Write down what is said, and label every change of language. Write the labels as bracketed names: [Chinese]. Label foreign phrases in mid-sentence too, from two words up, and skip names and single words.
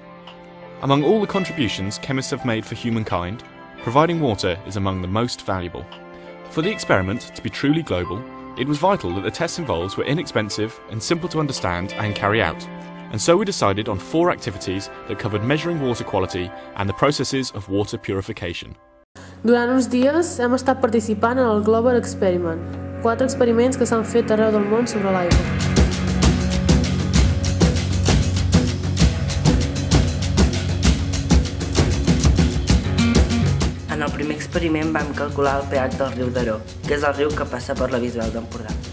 [English] Among all the contributions chemists have made for humankind, providing water is among the most valuable. For the experiment to be truly global, it was vital that the tests involved were inexpensive and simple to understand and carry out. And so we decided on 4 activities that covered measuring water quality and the processes of water purification. [Catalan] Durant uns dies hem estat participant en el Global Experiment, 4 experiments que s'han fet arreu del món sobre l'aigua. En el primer experiment vam calcular el pH del riu d'Aró, que és el riu que passa per la Bisbal d'Empordà.